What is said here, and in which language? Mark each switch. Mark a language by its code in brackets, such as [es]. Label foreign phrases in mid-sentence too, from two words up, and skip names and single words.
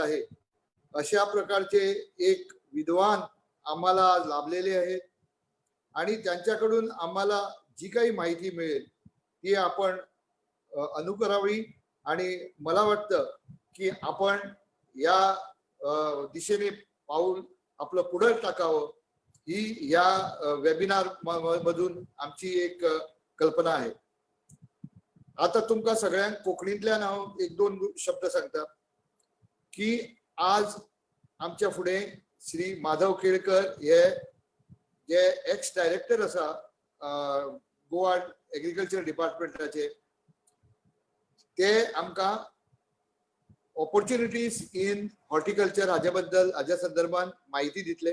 [mr] आहे अशा प्रकारचे एक विद्वान आम्हाला लाभलेले आहेत आणि त्यांच्याकडून आम्हाला जी काही माहिती मिळेल ती आपण अनुकरावी आणि मला वाटतं की आपण या दिशेने पाऊल आपलं पुढे टाकावं ही या वेबिनार मधून आमची एक कल्पना आहे. [kok] आता तुमका सगळ्यांक कोंकणीतल्यान हांव एक दोन शब्द सांगता की आज आमच्या फुडें श्री माधव केळकर हे जे [en] ex director [kok] आसा गोवा एग्रीकल्चर डिपार्टमेंटाचे, ते आमकां [en] opportunities in horticulture [kok] हाच्या संदर्भात माहिती दितले.